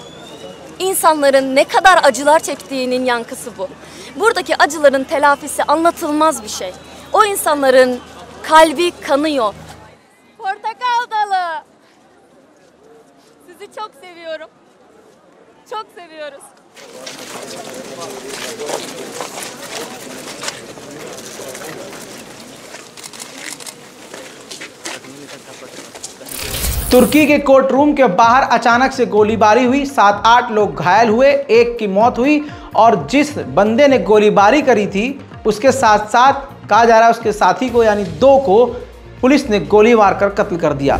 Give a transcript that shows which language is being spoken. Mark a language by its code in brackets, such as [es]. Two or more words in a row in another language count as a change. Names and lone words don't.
[tr] İnsanların ne kadar acılar çektiğinin yankısı bu. Buradaki acıların telafisi anlatılmaz bir şey. O insanların kalbi kanıyor. Portakal dalı. Sizi çok seviyorum. Çok seviyoruz. [hi] तुर्की के कोर्ट रूम के बाहर अचानक से गोलीबारी हुई, 7-8 लोग घायल हुए, एक की मौत हुई और जिस बंदे ने गोलीबारी करी थी उसके साथ साथ कहा जा रहा है उसके साथी को, यानी 2 को पुलिस ने गोली मारकर कत्ल कर दिया।